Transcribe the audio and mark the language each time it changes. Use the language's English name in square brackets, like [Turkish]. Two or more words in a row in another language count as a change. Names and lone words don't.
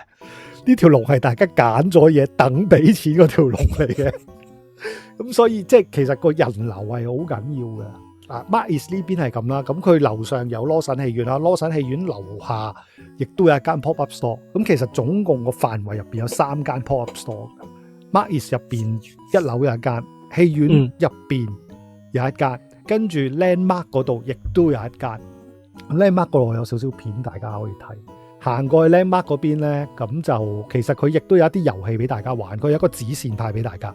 [Cantonese] 呢條龍係大家揀咗嘢等俾錢嗰條龍嚟嘅，咁所以即係其實個人流係好緊要嘅。Mark Is 呢邊係咁啦，咁佢樓上有羅神戲院啦，羅神戲院樓下亦都有一間 [English] pop up store。 [Cantonese] 咁其實總共個範圍入邊有3間 [English] pop up store。 [Cantonese] Mark Is 入邊1樓有一間，戲院入邊有一間，跟住 Landmark 嗰度亦都有一間。Landmark 嗰度有少少片大家可以睇。行過去 Landmark 嗰邊咧，咁就其實佢亦都有一啲遊戲俾大家玩，佢有一個指線派俾大家。